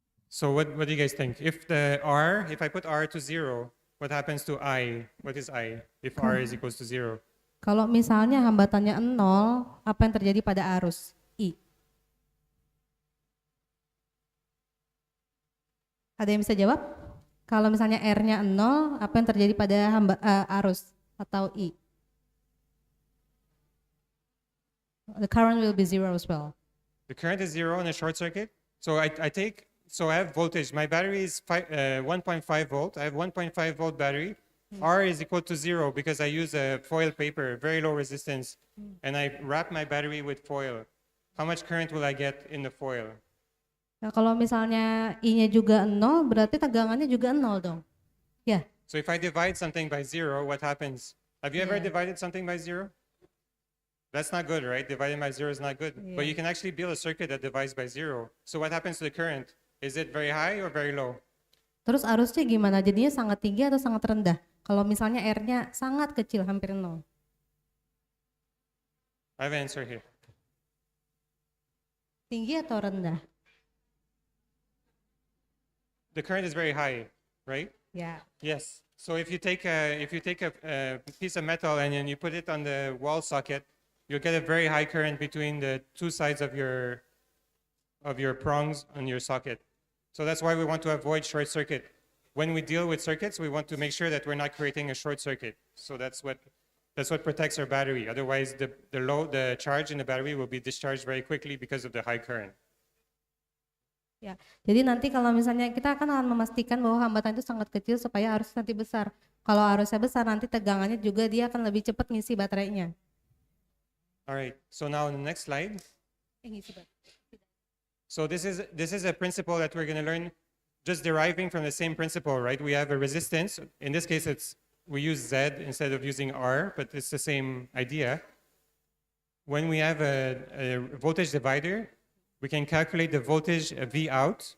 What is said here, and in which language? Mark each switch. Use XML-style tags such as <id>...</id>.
<en>So what do you guys think? If I put R to 0, what happens to I? What is I if R is equals to 0?</en> <id>Kalau misalnya hambatannya 0, apa yang terjadi pada arus? I. Ada yang bisa jawab? Kalau misalnya R-nya 0, apa yang terjadi pada arus atau I?</id> <en>The current will be 0 as well. The current is 0 in a short circuit. So I have voltage. My battery is 1.5 volt. I have 1.5 volt battery. R is equal to 0 because I use a foil paper, very low resistance, and I wrap my battery with foil. How much current will I get in the foil?</en> <id>Nah, kalau misalnya I-nya juga 0, berarti tegangannya juga 0 dong. Ya.</id> <en>So if I divide something by 0, what happens? Have you ever Yeah. divided something by 0? That's not good, right? Dividing by 0 is not good. But you can actually build a circuit that divides by 0. So what happens to the current? Is it very high or very low?</en> <id>Terus arusnya gimana? Jadinya sangat tinggi atau sangat rendah? Kalau misalnya R-nya sangat kecil, hampir 0.</id> <en>I have an answer here.</en> <id>Tinggi atau rendah?</id> <en>The current is very high, right?</en> <id>Ya.</id> <en>Yes. So if you take a piece of metal and then you put it on the wall socket, you'll get a very high current between the two sides of your prongs on your socket. So that's why we want to avoid short circuit. When we deal with circuits, we want to make sure that we're not creating a short circuit. So that's what protects our battery. Otherwise, the charge in the battery will be discharged very quickly because of the high current.</en> <id>Ya, jadi nanti kalau misalnya kita akan memastikan bahwa hambatan itu sangat kecil supaya arusnya nanti besar. Kalau arusnya besar nanti tegangannya juga dia akan lebih cepat ngisi baterainya.</id> <en>Alright, so now on the next slide. So this is a principle that we're going to learn just deriving from the same principle, right? We have a resistance. In this case, we use Z instead of using R, but it's the same idea. When we have a voltage divider, we can calculate the voltage V out.</en>